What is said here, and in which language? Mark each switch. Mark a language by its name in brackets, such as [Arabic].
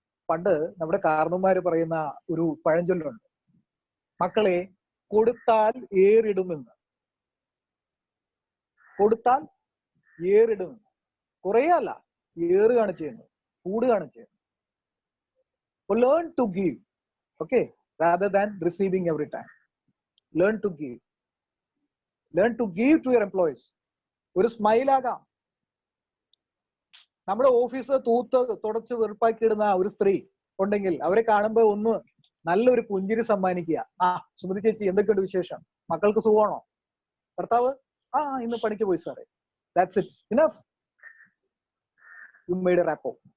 [Malayalam] പണ്ട് നമ്മുടെ കാർന്നന്മാര് പറയുന്ന ഒരു പഴഞ്ചൊല്ലുണ്ട്, മക്കളെ കൊടുത്താൽ ഏറിടുമെന്ന്. കൊടുത്താൽ ഏറിടുമെന്ന്. കുറയല്ല, ഏറുകയാണ് ചെയ്യുന്നത്, കൂടുകയാണ് ചെയ്യുന്നത്. [English] Learn to give, okay, rather than receiving every time. Learn to give. Learn to give to your employees. [Malayalam] ഒരു സ്മൈലാകാം. നമ്മുടെ ഓഫീസ് തുടച്ച് വെറുപ്പാക്കിയിടുന്ന ഒരു സ്ത്രീ ഉണ്ടെങ്കിൽ അവരെ കാണുമ്പോൾ ഒന്ന് നല്ലൊരു പുഞ്ചിരി സമ്മാനിക്കുക. സുമതി ചേച്ചി എന്തൊക്കെയുണ്ട് വിശേഷം, മക്കൾക്ക് സുഖമാണോ, ഭർത്താവ് ഇന്ന് പണിക്ക് പോയി സാറേ, [English] That's it, enough. You made a rapport.